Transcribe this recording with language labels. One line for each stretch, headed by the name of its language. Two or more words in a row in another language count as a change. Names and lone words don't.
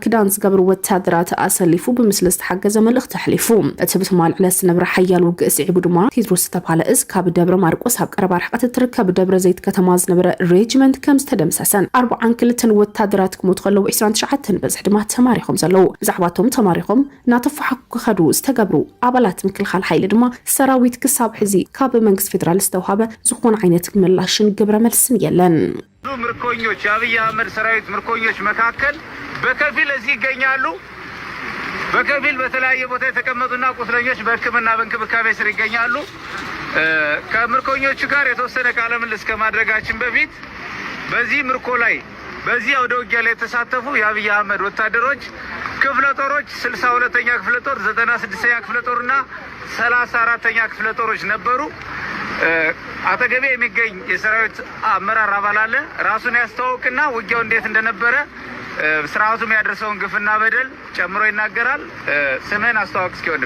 Tigrinya: ክዳን ዝገብሩ ወታደራት ኣሰሊፉ ብምስሊ ዝተሓገዘ መልእኽቲ ኣሕሊፉ እቲ ብትማል ዕለት ዝነበረ ሓያል ውግእስዒቡ ድማ ቴድሮስ ዝተባሃለ እዝ ካብ ደብረ ማርቆስ ኣብ ቀረባ ርሕቀት እትርከብ ደብረ ዘይት ከተማ ዝነበረ ሬጅመንት ከም ዝተደምሰሰን 42 ወታደራት ክሞቱ ከለዉ 29 በዝሒ ድማ ተማሪኾም ዘለዉ ብዛዕባቶም ተማሪኾም ናተፈሓኩ ክኸዱ ዝተገብሩ ኣባላት ምክልኻል ሓይሊ ድማ ሰራዊት ክሳብ ሕዚ ካብ መንግስቲ ፌደራል ዝተውሃበ ዝኾነ ዓይነት ምላሽን ግብረ መልስን የለን
Amharic: ምርኮኞች የአብይ አህመድ ሰራዊት ምርኮኞች መካከል በከፊል እዚህ ይገኛሉ በከፊል በተለያየ ቦታ የተቀመጡና ቁስለኞች በሕክምና በእንክብካቤ ስር ይገኛሉ ከምርኮኞቹ ጋር የተወሰነ ቃለ ምልልስ ከማድረጋችን በፊት በዚህ ምርኮ ላይ በዚህ አውደ ውጊያ ላይ የተሳተፉ የአብይ አህመድ ወታደሮች ክፍለ ጦሮች 62ኛ ክፍለ ጦር 96ኛ ክፍለ ጦርና 34ኛ ክፍለ ጦሮች ነበሩ አጠገቤ የሚገኝ የሰራዊት አመራር አባል አለ ራሱን ያስተዋውቅና ውጊያው እንዴት እንደነበረ ስርዓቱም ያደረሰውን ግፍና በደል ጨምሮ ይናገራል ስሜን አስተዋውቅ እስኪ ወንድሜ